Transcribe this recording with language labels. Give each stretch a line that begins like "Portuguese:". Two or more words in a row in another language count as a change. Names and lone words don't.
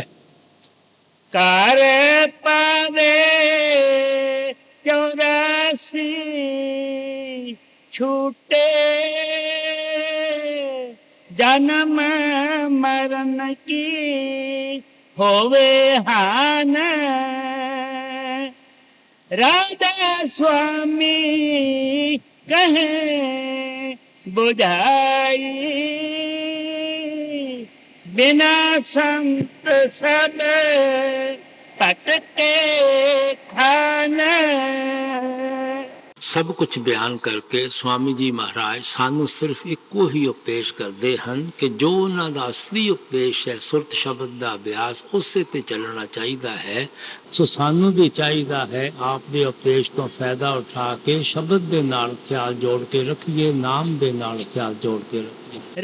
Hindi: कर पावे 84 छूटे जनम मरन की होवे हान। राधा स्वामी कहे बुझाई, बिना संत सब पटके खाना।
Punjabi: ਸਭ ਕੁਝ ਬਿਆਨ ਕਰਕੇ ਸਵਾਮੀ ਜੀ ਮਹਾਰਾਜ ਸਾਨੂੰ ਸਿਰਫ ਇੱਕੋ ਹੀ ਉਪਦੇਸ਼ ਕਰਦੇ ਹਨ ਕਿ ਜੋ ਉਹਨਾਂ ਦਾ ਅਸਲੀ ਉਪਦੇਸ਼ ਹੈ, ਸੁਰਤ ਸ਼ਬਦ ਦਾ ਅਭਿਆਸ, ਉਸੇ ਤੇ ਚੱਲਣਾ ਚਾਹੀਦਾ ਹੈ। ਸੋ ਸਾਨੂੰ ਵੀ ਚਾਹੀਦਾ ਹੈ ਆਪ ਦੇ ਉਪਦੇਸ਼ ਤੋਂ ਫਾਇਦਾ ਉਠਾ ਕੇ ਸ਼ਬਦ ਦੇ ਨਾਲ ਖਿਆਲ ਜੋੜ ਕੇ ਰੱਖੀਏ, ਨਾਮ ਦੇ ਨਾਲ ਖਿਆਲ ਜੋੜ ਕੇ ਰੱਖੀਏ।